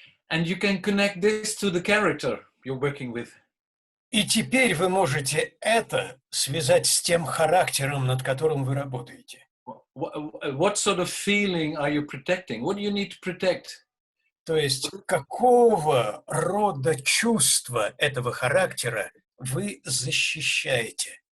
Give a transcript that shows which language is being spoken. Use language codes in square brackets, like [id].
[en] And you can connect this to the character you're working with. [ru] И теперь вы можете это связать с тем характером, над которым вы работаете. [en] What sort of feeling are you protecting? What do you need to protect? [ru] То есть, какого рода чувства этого характера вы защищаете?